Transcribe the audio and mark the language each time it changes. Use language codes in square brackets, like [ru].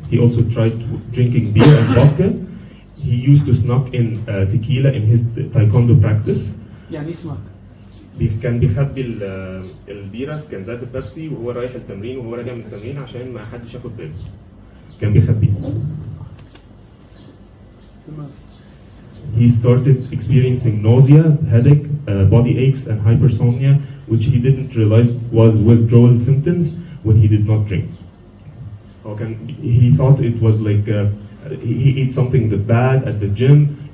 [en] He also tried drinking beer and vodka. He used to snuck in tequila in his taekwondo practice. [ar] يعني اسمك كان بيخبي البيرة في كنزات البيبسي وهو رايح التمرين وهو راجع من التمرين عشان ما حدش ياخد باله. كان بيخبيه. [en] He started experiencing nausea, headache, body aches, and hypersomnia, which he didn't realize was withdrawal symptoms when he did not drink. He thought it was like he ate something bad at the gym.